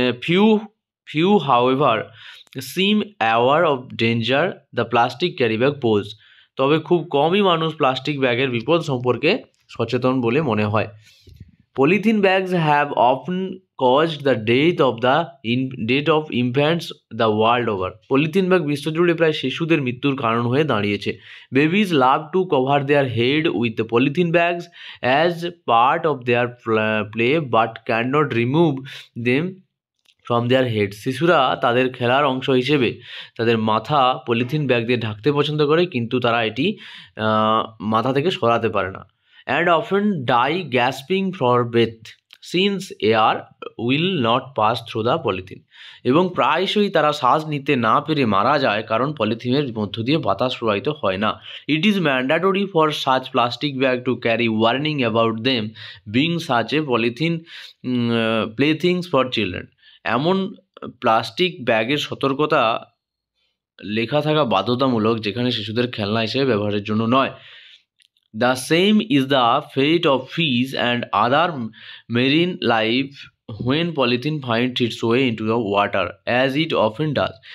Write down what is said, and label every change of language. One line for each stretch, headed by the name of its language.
English: Few, however, seem aware of danger the plastic carry bag pose.
Bangla: তবে খুব কমই মানুষ প্লাস্টিক ব্যাগের বিপদ সম্পর্কে সচেতন বলে মনে হয়।
English: Polythene bags have often caused the death of infants the world over.
Bangla: Polythene bag বিশ্বজুড়ে প্রায় শিশুদের মৃত্যুর কারণ হয়ে দাঁড়িয়েছে।
English: Babies love to cover their head with the polythene bags as part of their play but can not remove them from their head.
Bangla: শিশুরা তাদের খেলার অংশ হিসেবে তাদের মাথা পলিথিন ব্যাগ দিয়ে ঢাকতে পছন্দ করে, কিন্তু তারা এটি মাথা থেকে সরাতে পারে না।
English: And often die gasping for breath since air will not pass through the polythene.
Bangla: এবং প্রায়শই তারা শ্বাস নিতে না পেরে মারা যায়, কারণ পলিথিনের মধ্য দিয়ে বাতাস প্রবাহিত হয় না।
English: It is mandatory for such plastic bag to carry warning about them being such a polythene playthings for children.
Bangla: এমন প্লাস্টিক ব্যাগের সতর্কতা লেখা থাকা বাধ্যতামূলক, যেখানে শিশুদের খেলনা হিসেবে ব্যবহারের জন্য নয়।
English: The same is the fate of fish and other marine life when polythene finds its way into the water, as it often does.